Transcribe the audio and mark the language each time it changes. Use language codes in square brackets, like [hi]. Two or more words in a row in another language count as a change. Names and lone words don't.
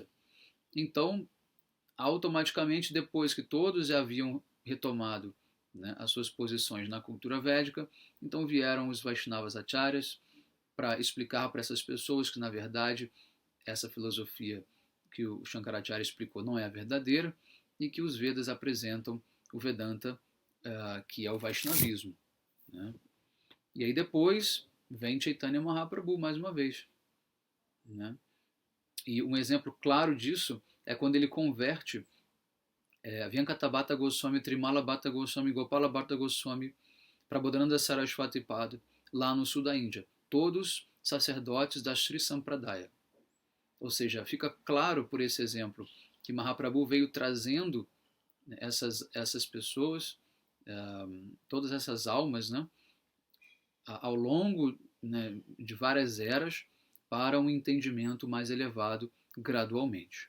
[pt] Então, automaticamente, depois que todos já haviam retomado, né, as suas posições na cultura védica, então vieram os Vaishnavas Acharyas para explicar para essas pessoas que, na verdade, essa filosofia que o Shankaracharya explicou não é a verdadeira e que os Vedas apresentam o Vedanta, que é o Vaishnavismo, né? E aí depois vem Chaitanya Mahaprabhu mais uma vez, né? E um exemplo claro disso é quando ele converte Vyankatabhata Goswami, Trimala Bhatta Goswami, Gopala Bhatta Goswami, Prabodhananda Saraswati Pada, lá no sul da Índia. Todos sacerdotes da Sri Sampradaya. Ou seja, fica claro por esse exemplo que Mahaprabhu veio trazendo essas pessoas, todas essas almas, né, ao longo, né, de várias eras, para um entendimento mais elevado gradualmente.